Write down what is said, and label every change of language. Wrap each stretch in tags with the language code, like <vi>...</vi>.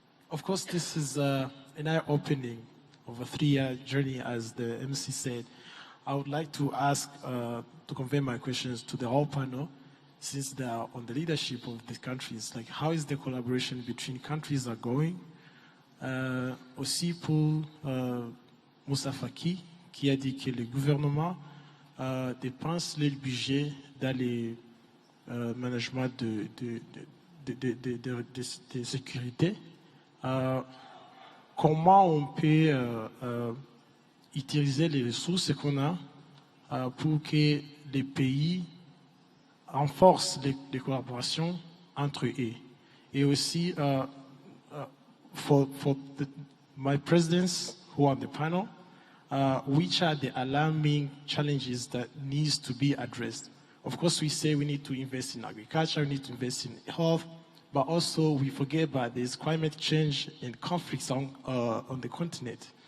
<en>Of course, this is an eye-opening of a 3-year journey, as the MC said. I would like to ask, to convey my questions to the whole panel, since they are on the leadership of the countries. Like, how is the collaboration between countries are going?</en> <fr>Aussi pour Moussa Faki, qui a dit que le gouvernement dépense le budget dans le management de sécurité. Comment on peut utiliser les ressources qu'on a pour que les pays renforcent les collaborations entre eux? Et aussi,</fr> <en>for my presidents who are on the panel, which are the alarming challenges that needs to be addressed? Of course, we say we need to invest in agriculture, we need to invest in health, but also we forget about there's climate change and conflicts on the continent.</en>